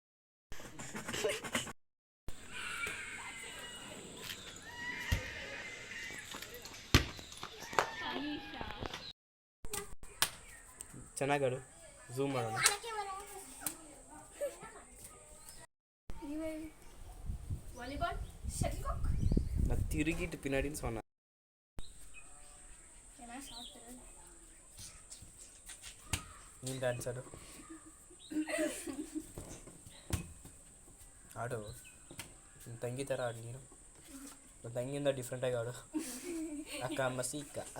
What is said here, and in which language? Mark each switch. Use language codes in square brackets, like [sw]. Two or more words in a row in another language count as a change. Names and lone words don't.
[kn] ಚೆನ್ನಾಗಾಡು, ಝೂಮ್ ಮಾಡೋಣ. [en] volleyball, shuttle cock. [ta] நான் திருகிட்டு பின்னாடின்னு சொன்னேன். [kn] ನೀನು ಡ್ಯಾನ್ಸ್ ಆಡು ಆಡು ನಿಮ್ಮ ತಂಗಿ ಥರ ಆಡು. ನೀನು ನನ್ನ ತಂಗಿಯಿಂದ ಡಿಫ್ರೆಂಟಾಗಿ ಆಡು. ಅಕ್ಕ ಮಸೀಕ